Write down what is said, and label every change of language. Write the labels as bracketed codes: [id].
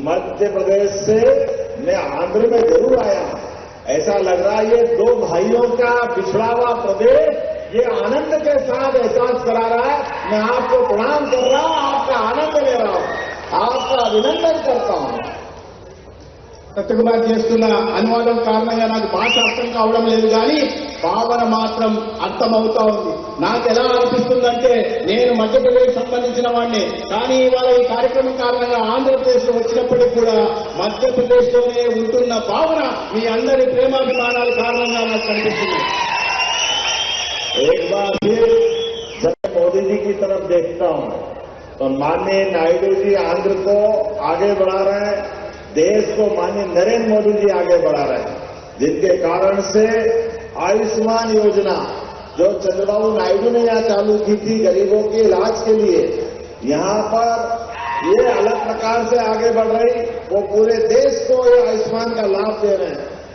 [hi] मध्य प्रदेश से मैं आंध्र में जरूर आया हूं, ऐसा लग रहा है ये दो भाइयों का पिछड़ा हुआ प्रदेश ये आनंद के साथ एहसास करा रहा है। मैं आपको प्रणाम कर रहा हूं, आपका आनंद ले रहा हूं, आपका अभिनंदन करता हूं। [te] సత్యకుమార్ చేస్తున్న అనువాదం కారణంగా నాకు భాష అర్థం కావడం లేదు, కానీ భావన మాత్రం అర్థమవుతా ఉంది. నాకు ఎలా అనిపిస్తుందంటే, నేను మధ్యప్రదేశ్ సంబంధించిన వాడిని, కానీ ఇవాళ ఈ కార్యక్రమం కారణంగా ఆంధ్రప్రదేశ్ లో వచ్చినప్పటికీ కూడా మధ్యప్రదేశ్ లోనే ఉంటున్న భావన మీ అందరి ప్రేమాభిమానాల కారణంగా నాకు కనిపిస్తుంది. [hi] एक बार फिर जब मोदी जी की तरफ देखता हूं तो माननीय नायडू जी आंध्र को आगे बढ़ा रहे हैं, देश को माननीय नरेंद्र मोदी जी आगे बढ़ा रहे हैं, जिनके कारण से आयुष्मान योजना जो चंद्रबाबू नायडू ने यहां चालू की थी गरीबों के इलाज के लिए, यहां पर ये अलग प्रकार से आगे बढ़ रही, वो पूरे देश को ये आयुष्मान का लाभ दे रहे हैं।